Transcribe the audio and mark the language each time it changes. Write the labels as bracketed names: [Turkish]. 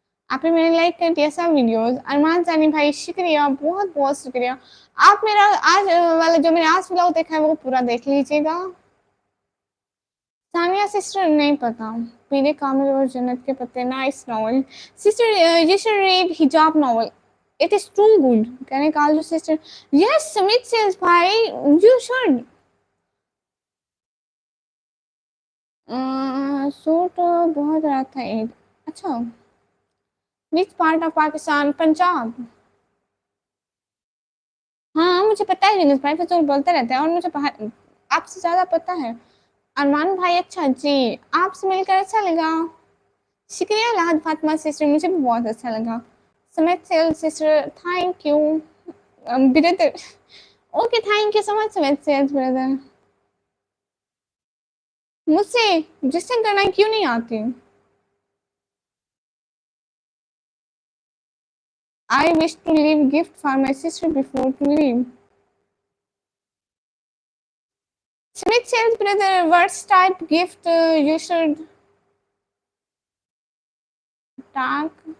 [Hindi] आपने मैंने लाइक कर दिया सब वीडियोस। अरमान सानी भाई शुक्रिया, बहुत बहुत शुक्रिया। आप मेरा आज वाला जो मैंने आज व्लॉग देखा है वो पूरा देख लीजिएगा। सानिया सिस्टर नहीं पता। पीले कामिल और जन्नत के पत्ते, [English] Nice novel. Sister you should read hijab novel. It is too good. Can I call you sister? Yes, Sumit says bhai, you should. [Hindi] Suit बहुत रहा था ईद। अच्छा, [English] Which part of Pakistan? [Hindi] Punjab. हाँ मुझे पता है, यूनुस भाई फिजूल बोलते रहते हैं और मुझे आपसे ज्यादा पता है। अरमान भाई अच्छा जी, आपसे मिलकर अच्छा लगा। शुक्रिया लाहद फातिमा सिस्टर, मुझे भी बहुत अच्छा लगा। [English] Samit Sel sister thank you. Brother okay, thank you so much Samit Sel brother. [Hindi] मुझसे रजिस्टर करना क्यों नहीं आती? [English] I wish to leave gift for my sister before to leave. Smith says, brother, what type gift you should tag?